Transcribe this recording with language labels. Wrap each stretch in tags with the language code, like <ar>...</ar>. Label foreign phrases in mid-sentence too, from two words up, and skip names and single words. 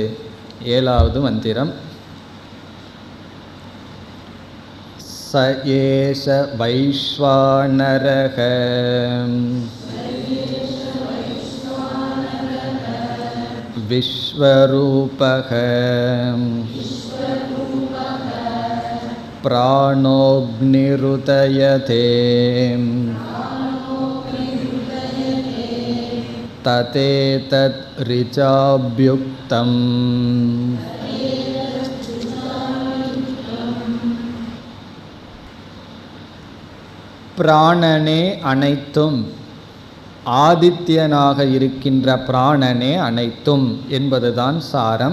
<ta>7வது மந்திரம்.</ta> <sa>स एष वैश्वानरक விஸ்வரூபக प्राणोऽग्निरुदयते ततेतत् ऋचाभ्युक्तम्</sa> <ta>பிராணனே அனைத்தும், ஆதித்யனாக இருக்கின்ற பிராணனே அனைத்தும் என்பதுதான் சாரம்.</ta>